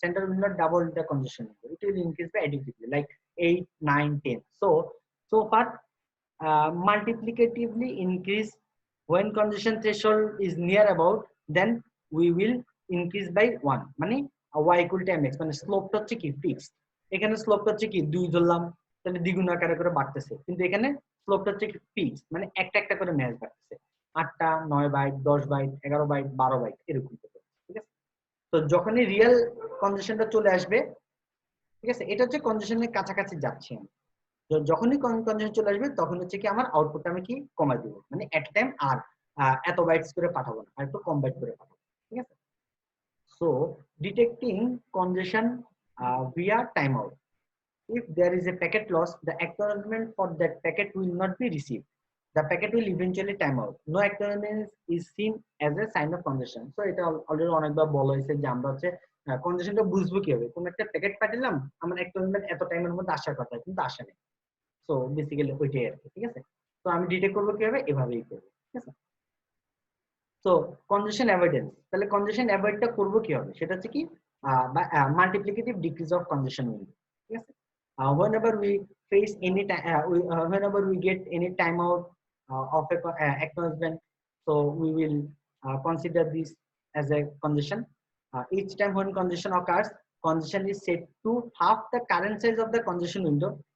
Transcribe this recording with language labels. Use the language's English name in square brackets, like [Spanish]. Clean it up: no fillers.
[English] Center will not double the congestion window. It will increase by additively, like 8, 9, 10. So far, multiplicatively increase when congestion threshold is near about, then we will increase by 1. [Bangla] মানে [English] y equal to mx, [Bangla] মানে স্লোপটা হচ্ছে কি fixed. এখানে স্লোপটা হচ্ছে কি 2 ধরলাম, তাহলে দ্বিগুণ আকারে করে বাড়তেছে, কিন্তু এখানে স্লোপটা হচ্ছে ফিক্স, মানে একটা একটা করে ম্যাচ বাড়তেছে। 8টা 9 বাইট, 10 বাইট, 11 বাইট, 12 বাইট এরকম। ঠিক আছে। তো যখনই রিয়েল কন্ডিশনটা চলে আসবে, ঠিক আছে, এটা হচ্ছে কন্ডিশনের কাছাকাছি যাচ্ছে আমি। যখনই কন্ডিশন চলে আসবে তখন হচ্ছে কি আমার আউটপুটটা আমি কি কমাই দিব, মানে এট টাইম আর এত বাইটস করে পাঠাবো না, আর একটু কম বাইট করে পাঠাবো। ঠিক আছে। [English] So detecting condition via timeout. If there is a packet loss, the acknowledgement for that packet will not be received. The packet will eventually time out. No acknowledgement is seen as a sign of congestion. [Bangla] So এটা already অনেকবার বলা হয়েছে যে আমরা হচ্ছে কন্ডিশনটা বুঝবো কিভাবে। কোন একটা প্যাকেট পাঠালাম, আমার acknowledgement এত টাইমের মধ্যে আসার কথা কিন্তু আসে না। সো বেসিক্যালি ওইটাই আর কি। ঠিক আছে। তো আমি ডিটেক্ট করবো কিভাবে, এভাবেই করবো, ঠিক আছে। তো কনজেশন অ্যাভয়েডেন্স, তাহলে কনজেশন অ্যাভয়েডটা করবো কি হবে, সেটা হচ্ছে কি মাল্টিপ্লিকেটিভ ডিক্রিজ অফ কনজেশন উইন্ডো, ঠিক আছে। [English] whenever we face any time whenever we get any timeout of a acknowledgement, so we will consider this as a congestion. Each time when congestion occurs, congestion is set to half the current size of the congestion window.